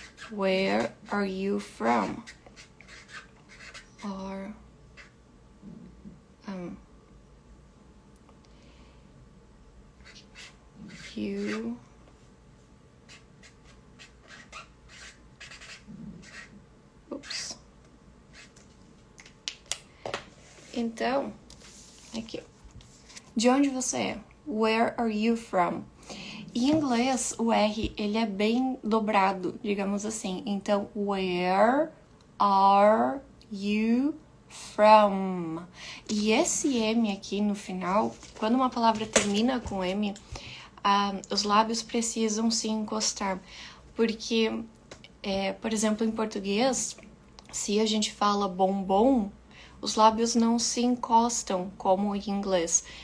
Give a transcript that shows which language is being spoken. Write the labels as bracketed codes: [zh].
[en] Where are you from? Or you Oops. [pt] Então, aqui. De onde você é? [en] Where are you from? [pt] Em inglês, o R ele é bem dobrado, digamos assim. Então, [en] where are you from? [pt] E esse M aqui no final, quando uma palavra termina com M, os lábios precisam se encostar. Porque, por exemplo, em português, se a gente fala bombom, os lábios não se encostam como em inglês.